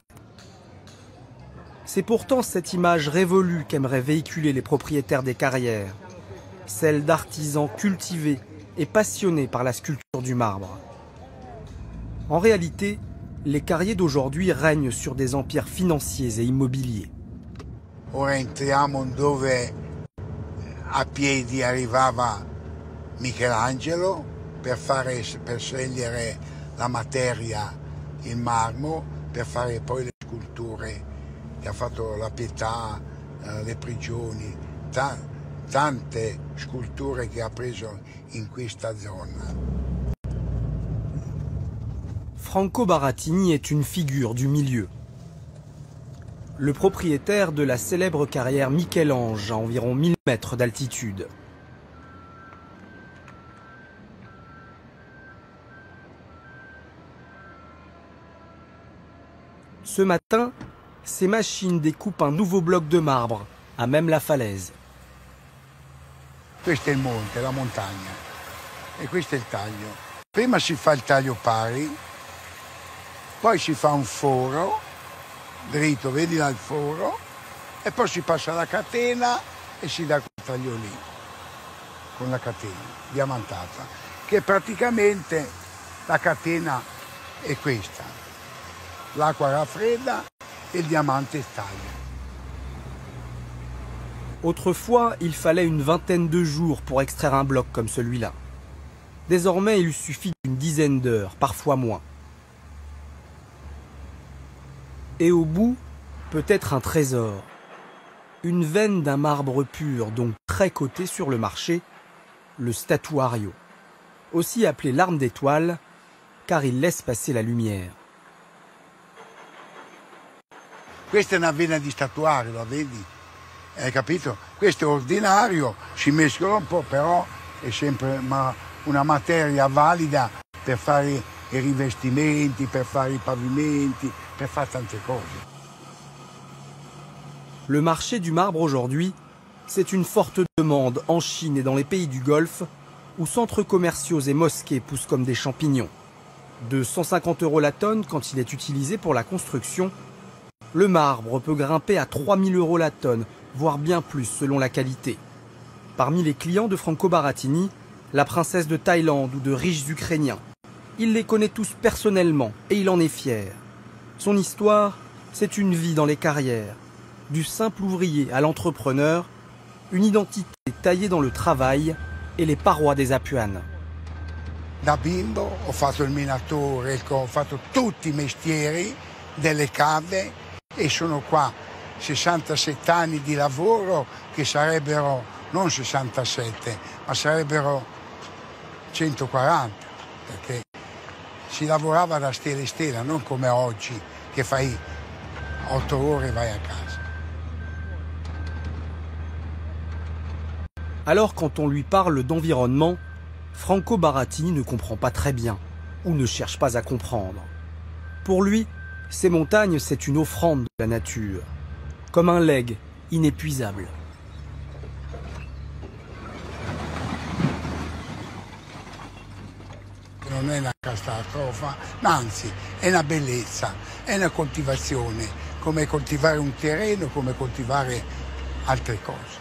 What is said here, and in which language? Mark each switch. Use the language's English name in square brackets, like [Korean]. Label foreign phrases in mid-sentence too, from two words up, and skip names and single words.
[French] C'est pourtant cette image révolue qu'aimeraient véhiculer les propriétaires des carrières, celle d'artisans cultivés et passionnés par la sculpture du marbre. En réalité, les carriers d'aujourd'hui règnent sur des empires financiers et immobiliers. [Italian] Ora entriamo dove a piedi arrivava Michelangelo per scegliere la materia, il marmo, per fare poi le sculture che ha fatto la Pietà, le prigioni, tante sculture che ha preso in questa zona. [French] Franco Barattini est une figure du milieu. Le propriétaire de la célèbre carrière Michel-Ange à environ 1000 mètres d'altitude. Ce matin, ces machines découpent un nouveau bloc de marbre, à même la falaise. [Italian] Questo è il monte, la montagna, e questo è il taglio. Prima si fa il taglio pari, poi si fa un foro dritto, vedi là il foro, e poi si passa la catena e si dà quel taglio lì, con la catena diamantata, che praticamente la catena è questa. L'acqua raffredda e il diamante taglia. [French] Autrefois, il fallait une vingtaine de jours pour extraire un bloc comme celui-là. Désormais, il suffit d'une dizaine d'heures, parfois moins. Et au bout, peut-être un trésor. Une veine d'un marbre pur, donc très coté sur le marché, le statuario. Aussi appelé l'arme d'étoile, car il laisse passer la lumière. [Italian] Questa è una vena di statuario, la vedi? Hai capito? Questo è ordinario, si mescola un po', però è sempre una materia valida per fare i rivestimenti, per fare i pavimenti, per fare tante cose. [French] Le marché du marbre aujourd'hui, c'est une forte demande en Chine et dans les pays du Golfe, où centres commerciaux et mosquées poussent comme des champignons. De 150 € la tonne quand il est utilisé pour la construction, le marbre peut grimper à 3000 € la tonne, voire bien plus selon la qualité. Parmi les clients de Franco Barattini, la princesse de Thaïlande ou de riches Ukrainiens. Il les connaît tous personnellement et il en est fier. Son histoire, c'est une vie dans les carrières. Du simple ouvrier à l'entrepreneur, une identité taillée dans le travail et les parois des Apuane. [Italian] Da bimbo ho fatto il minatore, ho fatto tutti i mestieri delle cave e sono qua 67 anni di lavoro che sarebbero non 67 ma sarebbero 140 perché si lavorava da stella in stella, non come oggi che fai 8 ore e vai a casa. [French] Alors quand on lui parle d'environnement, Franco Barattini ne comprend pas très bien, ou ne cherche pas à comprendre. Pour lui, ces montagnes, c'est une offrande de la nature, comme un legs inépuisable. [Italian] Non è una catastrofe, anzi è una bellezza, è una coltivazione, come coltivare un terreno, come coltivare altre cose.